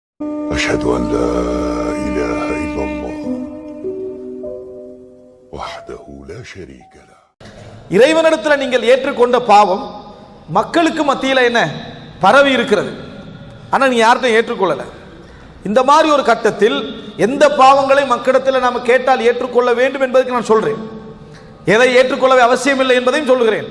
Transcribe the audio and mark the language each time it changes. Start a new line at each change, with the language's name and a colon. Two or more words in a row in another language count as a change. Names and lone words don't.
Arabic: أشهد أن لا إله إلا الله وحده لا شريك له.
Tamil: இறைவனிடத்தில் நீங்கள் ஏற்றுக்கொண்ட பாவம் மக்களுக்கு மத்தியில் என்ன பரவி இருக்கிறது, ஆனால் நீ யார்கிட்டையும் ஏற்றுக்கொள்ளல. இந்த மாதிரி ஒரு கட்டத்தில் எந்த பாவங்களை மக்களிடத்தில் நாம் கேட்டால் ஏற்றுக்கொள்ள வேண்டும் என்பதற்கு நான் சொல்றேன், எதை ஏற்றுக்கொள்ளவே அவசியம் இல்லை என்பதையும் சொல்லுகிறேன்.